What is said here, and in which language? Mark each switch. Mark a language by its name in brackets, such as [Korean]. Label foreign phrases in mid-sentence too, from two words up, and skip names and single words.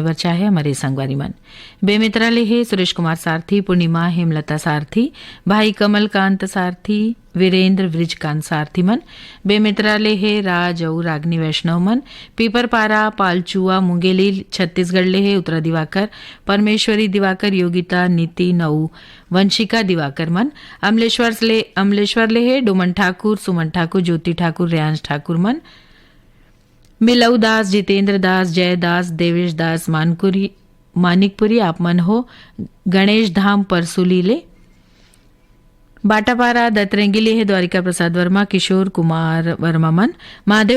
[Chhattisgarhi] वर चाहे हमारे संगवारी मन बेमित्राले है सुरेश कुमार सारथी, पूर्णिमा हेमलता सारथी, भाई कमल कांत सारथी, वीरेंद्र वृजकांत सारथी मन बेमित्राले है राज और रागनी वैष्णव मन पीपरपारा पालचुआ मुंगेली छत्तीसगढ़ ले है उत्तरा दिवाकर, परमेश्वरी दिवाकर, योगिता नितिन और वंशिका दिवाकर मन अमलेश्वर ले है डोमन ठाकुर, सुमन ठाकुर, ज्योति ठाकुर, रेयांश ठाकुर मन मिलऊ दास, जितेंद्र दास, जय दास, देवेश दास मानिकपुरी आप मन हो गणेश धाम परसुली ले बाटापारा दतरेंगी है द्वारिका प्रसाद वर्मा, किशोर कुमार वर्मा मन महादेव